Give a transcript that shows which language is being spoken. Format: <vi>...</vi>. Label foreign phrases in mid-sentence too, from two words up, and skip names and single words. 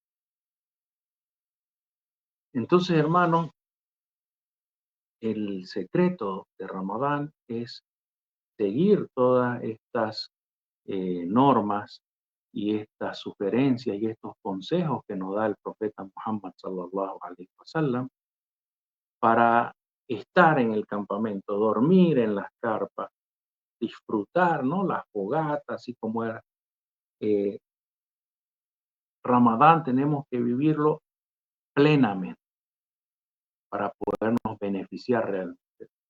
<es>Entonces, hermanos, el secreto de Ramadán es seguir todas estas normas y estas sugerencias y estos consejos que nos da el profeta Muhammad</es> <ar>صلى الله عليه وسلم</ar> <es>para estar en el campamento, dormir en las carpas, disfrutar, ¿no? Las fogatas, así como era. eh, Ramadán tenemos que vivirlo plenamente para podernos beneficiar realmente.</es>